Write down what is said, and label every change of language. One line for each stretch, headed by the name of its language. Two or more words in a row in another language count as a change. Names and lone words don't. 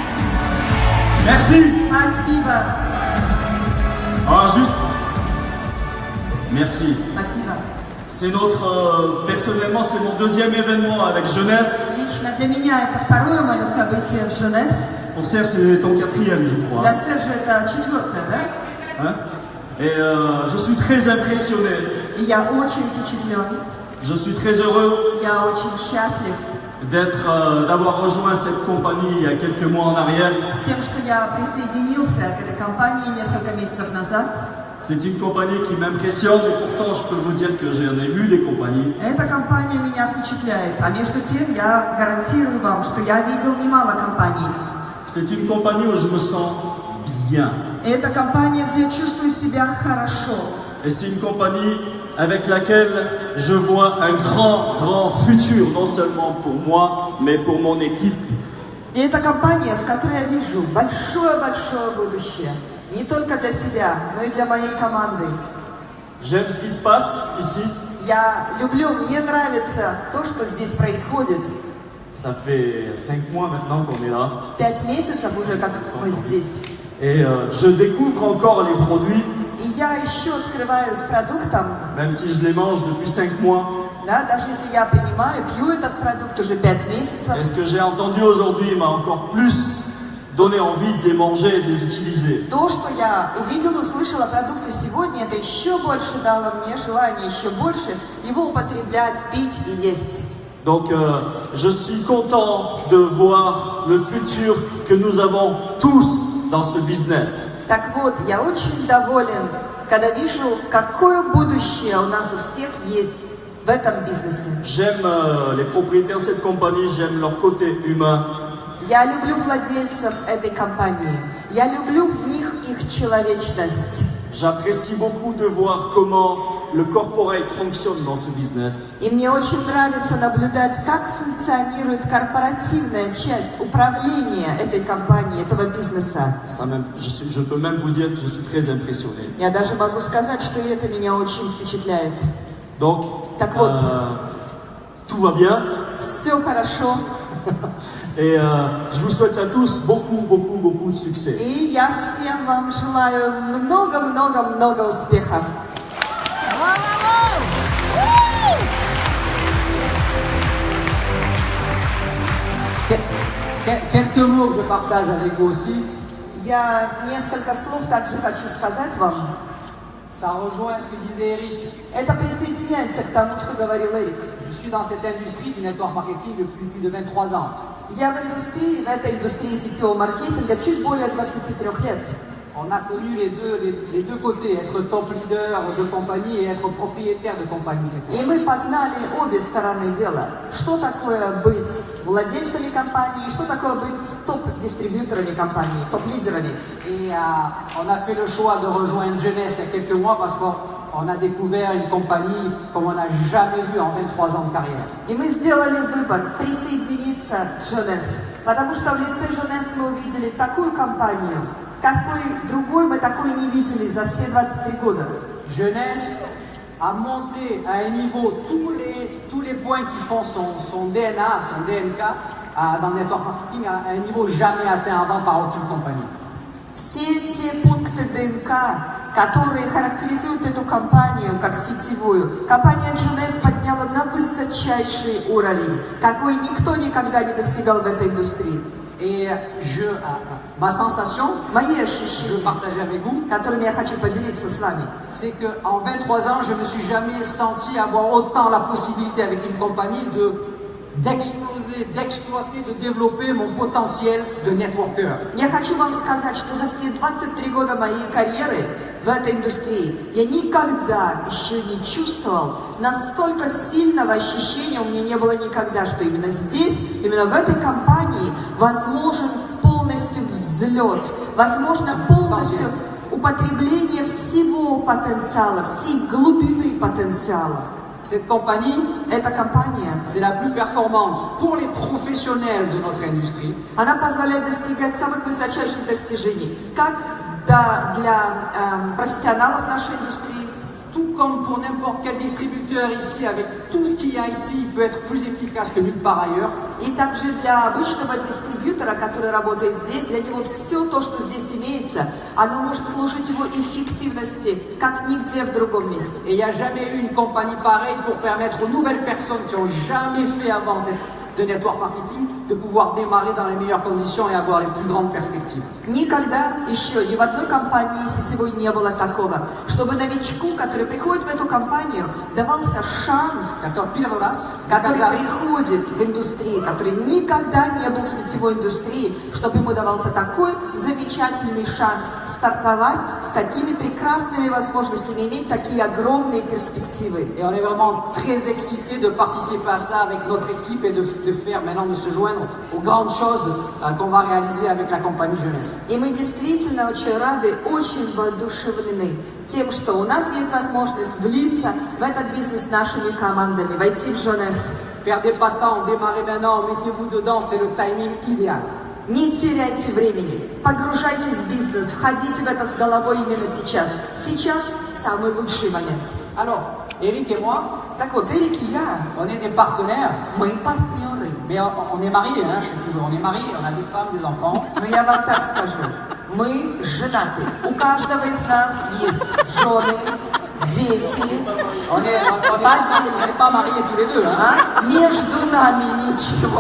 French: Merci.
Russian: Спасибо.
French: Ah, juste. Merci.
Russian: Спасибо.
French: C'est notre, personnellement, c'est mon deuxième événement avec Jeunesse.
Russian: Лично для меня это второе мое событие в Jeunesse.
French: Pour Serge, c'est ton quatrième, je crois.
Russian: Для Сержа это четвертое, да?
French: Hein? Et je suis très impressionné.
Russian: И я очень впечатлен.
French: Je suis très heureux
Russian: Я очень счастлив
French: d'avoir rejoint cette compagnie il y a quelques mois en arrière.
Russian: тем, что я присоединился к этой компании несколько месяцев назад.
French: C'est une compagnie qui m'impressionne et pourtant je peux vous dire que j'en ai vu des compagnies.
Russian: Эта компания меня впечатляет, а между тем я гарантирую вам, что я видел немало компаний.
French: C'est une compagnie où je me sens bien.
Russian: Это компания, где я чувствую себя хорошо.
French: Et c'est une compagnie avec laquelle je vois un grand futur, non seulement pour moi, mais pour mon équipe.
Russian: И это компания, в которой я вижу большое-большое будущее. Не только для себя, но и для моей команды.
French: J'aime ce qui se passe ici.
Russian: Я люблю, мне нравится то, что здесь происходит.
French: Ça fait 5 mois maintenant qu'on est là.
Russian: 5 месяцев уже, как мы здесь.
French: Et je découvre encore les produits.
Russian: И я еще открываю с продуктом.
French: Même si je les mange depuis 5 mois.
Russian: Да, даже если я принимаю, пью этот продукт уже 5 месяцев.
French: Et ce que j'ai entendu aujourd'hui m'a encore plus donné envie de les manger et de les utiliser.
Russian: То, что я увидела, услышала о продукте сегодня, это еще больше дало мне желание, еще больше его употреблять, пить и есть.
French: Donc je suis content de voir le futur que nous avons tous dans ce business.
Russian: Так вот, я очень доволен, когда вижу, какое будущее у нас у всех есть в этом бизнесе.
French: J'aime les propriétaires de cette compagnie, j'aime leur côté humain.
Russian: Я люблю владельцев этой компании. Я люблю в них их человечность.
French: J'apprécie beaucoup de voir comment le corporate fonctionne dans ce business.
Russian: И мне очень нравится наблюдать, как функционирует корпоративная часть управления этой компании, этого бизнеса.
French: Je peux même vous dire que je suis très impressionné.
Russian: Я даже могу сказать, что это меня очень впечатляет.
French: Donc,
Russian: так вот,
French: tout va bien.
Russian: Все хорошо.
French: Et je vous souhaite à tous beaucoup de succès.
Russian: И я всем вам желаю много успехов.
French: Quelques mots que je partage avec vous aussi.
Russian: Я несколько слов также хочу сказать вам.
French: Ça rejoint ce que disait Eric.
Russian: Это присоединяется к тому, что говорил Эрик.
French: Je suis dans cette industrie du
English: network marketing
French: depuis plus de 23 ans.
Russian: Я в этой индустрии сетевого маркетинга чуть более 23 лет.
French: On a connu les deux côtés, être top leader de compagnie et être propriétaire de compagnie.
Russian: И мы познали обе стороны дела. Что такое быть владельцами компании, что такое быть топ-дистрибьюторами компании, топ-лидерами.
French: Et on a fait le choix de rejoindre Jeunesse il y a quelques mois parce qu'on a découvert une compagnie comme on n'a jamais vu en 23 ans de carrière.
Russian: И мы сделали выбор присоединиться к Jeunesse, потому что в лице Jeunesse мы увидели такую компанию, какой другой мы такой не видели за все 23 года.
French: Jeunesse a monté à un niveau tous les points qui font son DNA, son DNK dans le
English: network marketing
French: à un niveau jamais atteint avant par aucune compagnie.
Russian: Все те пункты ДНК, которые характеризуют эту компанию как сетевую, компания Jeunesse подняла на высочайший уровень, какой никто никогда не достигал в этой индустрии.
French: Et ma sensation,
Russian: мои ощущения,
French: je veux partager avec vous,
Russian: которыми я хочу поделиться с вами,
French: c'est qu'en 23 ans, je ne me suis jamais senti avoir autant la possibilité avec une compagnie d'exploser, d'exploiter, de développer mon potentiel de networker.
Russian: Я хочу вам сказать, что за все 23 года моей карьеры в этой индустрии я никогда еще не чувствовал настолько сильного ощущения, у меня не было никогда, что именно здесь именно в этой компании возможен полностью взлет, возможно полностью употребление всего потенциала, всей глубины потенциала.
French: Cette compagnie,
Russian: Эта компания,
French: c'est la plus performante pour les professionnels de notre industrie.
Russian: она позволяет достигать самых высочайших достижений, как для профессионалов нашей индустрии,
French: Tout comme pour n'importe quel distributeur ici, avec tout ce qu'il y a ici, il peut être plus efficace que nulle part ailleurs.
Russian: и также для обычного дистрибьютора, который работает здесь, для него все то, что здесь имеется, оно может служить его эффективности, как нигде в другом месте.
French: Et il n'y a jamais eu une compagnie pareille pour permettre aux nouvelles personnes qui n'ont jamais fait avant de
English: network marketing
French: de pouvoir démarrer dans les meilleures conditions et avoir les plus grandes perspectives.
Russian: Никогда еще ни в одной компании сетевой не было такого, чтобы новичку, который приходит в эту компанию, давался шанс, который приходит в индустрию, который никогда не был в сетевой индустрии, чтобы ему давался такой замечательный шанс стартовать с такими прекрасными возможностями, иметь такие огромные перспективы.
French: Et on est vraiment très excités de participer à ça avec notre équipe et de faire maintenant, de se joindre aux grandes choses qu'on va réaliser avec la compagnie Jeunesse.
Russian: И мы действительно очень рады, очень воодушевлены тем, что у нас есть возможность влиться в этот бизнес нашими командами, войти в Jeunesse.
French: Perdez pas de temps, démarrez maintenant, mettez-vous dedans, c'est le timing idéal.
Russian: Не теряйте времени, погружайтесь в бизнес, входите в это с головой именно сейчас. Сейчас самый лучший момент.
French: Alors, Eric et moi,
Russian: Так вот, Эрик и я,
French: on est des partenaires,
Russian: мы партнеры.
French: mais on est mariés, hein, je sais plus, on est mariés, on a des femmes, des enfants.
Russian: Но я вам так скажу, мы женаты. У каждого из нас есть жены, дети.
French: On n'est pas mariés tous les deux, hein.
Russian: Между нами ничего